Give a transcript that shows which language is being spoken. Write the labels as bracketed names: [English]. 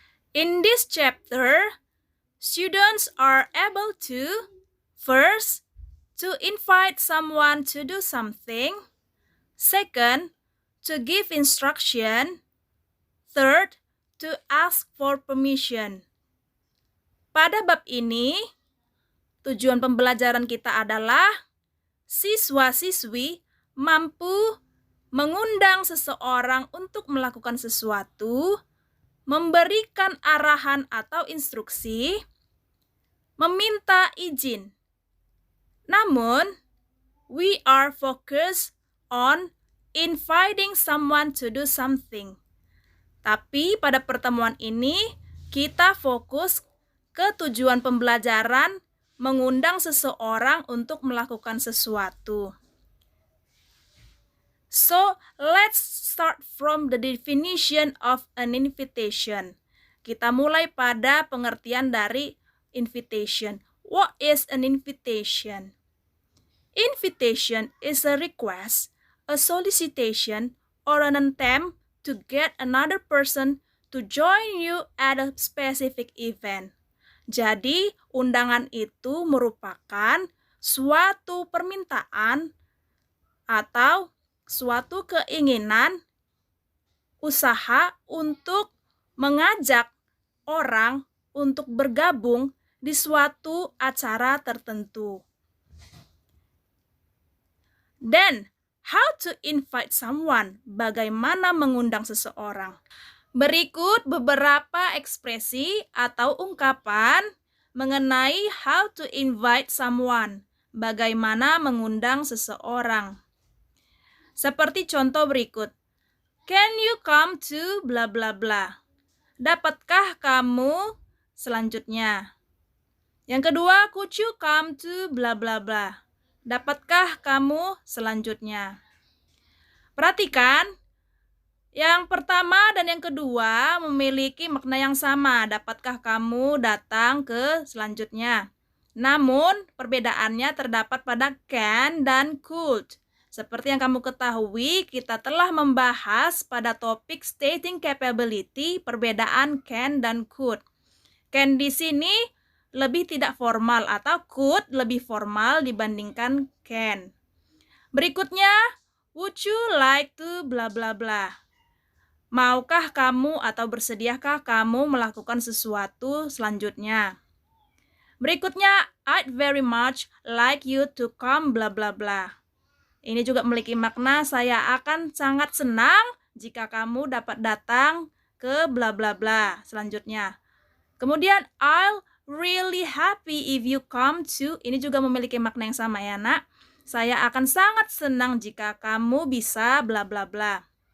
[English] In this chapter, students are able to, first, to invite someone to do something. Second, to give instruction. Third, to ask for permission. [Indonesian] Pada bab ini, tujuan pembelajaran kita adalah siswa-siswi mampu mengundang seseorang untuk melakukan sesuatu, memberikan arahan atau instruksi, meminta izin. Namun, [English] we are focused on inviting someone to do something. [Indonesian] Tapi pada pertemuan ini, kita fokus ke tujuan pembelajaran mengundang seseorang untuk melakukan sesuatu. [English] So, let's start from the definition of an invitation. [Indonesian] Kita mulai pada pengertian dari invitation. [English] What is an invitation? Invitation is a request, a solicitation, or an attempt to get another person to join you at a specific event. [Indonesian] Jadi, undangan itu merupakan suatu permintaan atau suatu keinginan usaha untuk mengajak orang untuk bergabung di suatu acara tertentu. [English] Then, how to invite someone? [Indonesian] Bagaimana mengundang seseorang? Berikut beberapa ekspresi atau ungkapan mengenai [English] how to invite someone. [Indonesian] Bagaimana mengundang seseorang. Seperti contoh berikut. [English] Can you come to bla bla bla? [Indonesian] Dapatkah kamu selanjutnya? Yang kedua, [English] could you come to bla bla bla? [Indonesian] Dapatkah kamu selanjutnya? Perhatikan, yang pertama dan yang kedua memiliki makna yang sama. Dapatkah kamu datang ke selanjutnya? Namun, perbedaannya terdapat pada can dan could. Seperti yang kamu ketahui, kita telah membahas pada topik [English] stating capability [Indonesian] perbedaan can dan could. Can di sini lebih tidak formal atau could lebih formal dibandingkan can. Berikutnya, [English] would you like to bla bla bla? [Indonesian] Maukah kamu atau bersediakah kamu melakukan sesuatu selanjutnya? Berikutnya, [English] I'd very much like you to come bla bla bla. [Indonesian] Ini juga memiliki makna saya akan sangat senang jika kamu dapat datang ke bla bla bla selanjutnya. Kemudian, [English] I'll really happy if you come to. [Indonesian] Ini juga memiliki makna yang sama ya, Nak. Saya akan sangat senang jika kamu bisa bla bla bla.